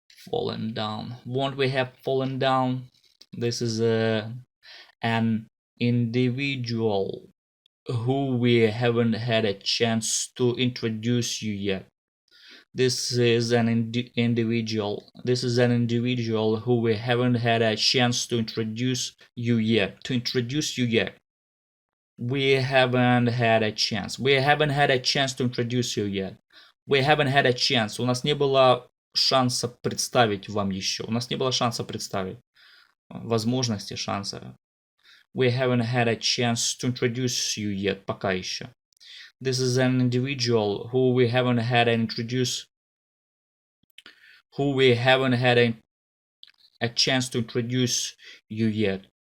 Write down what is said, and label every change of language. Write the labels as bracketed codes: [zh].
[en] Fallen down. Won't we have fallen down? This is an individual who we haven't had a chance to introduce you yet. This is an individual. This is an individual who we haven't had a chance to introduce you yet. To introduce you yet. We haven't had a chance. We haven't had a chance to introduce you yet. We haven't had a chance. [ru] У нас не было шанса представить вам еще. У нас не было шанса представить. Возможности, шанса. [en] We haven't had a chance to introduce you yet. [ru] Пока еще. [en] This is an individual who we haven't had a chance to introduce you yet.